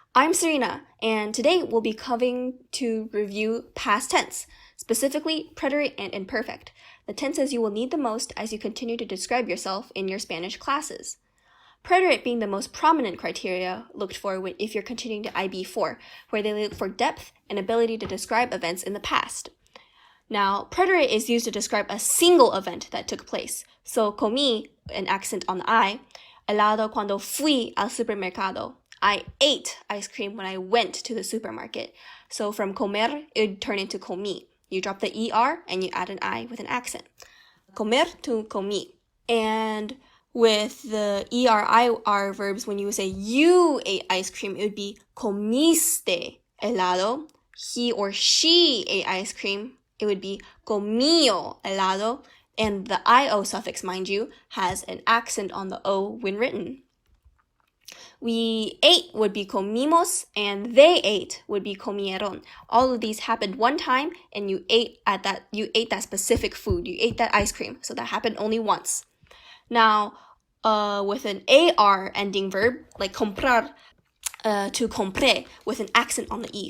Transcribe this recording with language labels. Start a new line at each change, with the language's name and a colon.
English: I'm Serena, and today we'll be coming to review past tense, specifically preterite and imperfect, the tenses you will need the most as you continue to describe yourself in your Spanish classes. Preterite being the most prominent criteria looked for if you're continuing to IB4, where they look for depth and ability to describe events in the past. Now, preterite is used to describe a single event that took place. So, comí, an accent on the I,
Spanish: helado cuando fui al supermercado.
English: I ate ice cream when I went to the supermarket. So from comer, it would turn into comí. You drop the ER and you add an I with an accent. Comer to comí. And with the ER verbs, when you say you ate ice cream, it would be
Spanish: comiste helado.
English: He or she ate ice cream. It would be
Spanish: comió helado.
English: And the IO suffix, mind you, has an accent on the O when written. We ate would be comimos, and they ate would be comieron. All of these happened one time, and you ate that specific food. You ate that ice cream, so that happened only once. Now, with an AR ending verb, like comprar to compré, with an accent on the E.